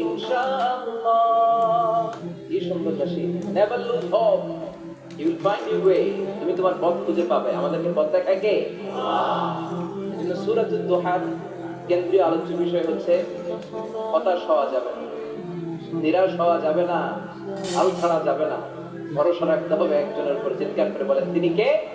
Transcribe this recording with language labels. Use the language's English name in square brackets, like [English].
[Bangla] Inshallah, কি সুন্দর কাশি। [English] Never lose hope, you will find your way. [Bangla] তুমি তোমার পথ খুঁজে পাবে। আমাদেরকে পথ দেখায় কে? আল্লাহ। সূরাতুদ দুহার কেন্দ্রীয় আলোচ্য বিষয় হচ্ছে হতাশ হওয়া যাবে না, নিরাশ হওয়া যাবে না, হাল ছাড়া যাবে না, ভরসা রাখতে হবে একজনের উপর। চিৎকার করে বলেন, তিনি কে?